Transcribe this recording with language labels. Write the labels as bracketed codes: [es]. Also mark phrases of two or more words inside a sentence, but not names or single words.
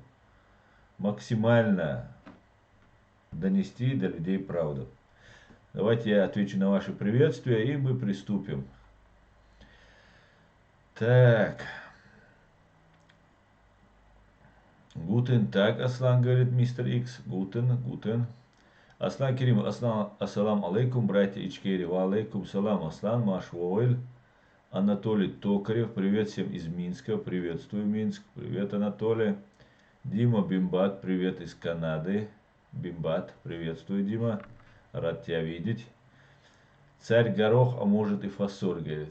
[ru] Максимально донести до людей правду. Давайте я отвечу на ваши приветствия, и мы приступим. Так. Гутен, так, Аслан, говорит мистер Икс. Гутен. Аслан Керим, [ar] السلام عليكم, [ru] братья Ичкери. [ar] وعليكم السلام, [ru] Аслан, Маш Войль. Анатолий Токарев, привет всем из Минска. Приветствую, Минск. Привет, Анатолий. Дима Бимбат, привет из Канады. Бимбат, приветствую, Дима. Рад тебя видеть. Царь горох, а может и фасоль, говорит.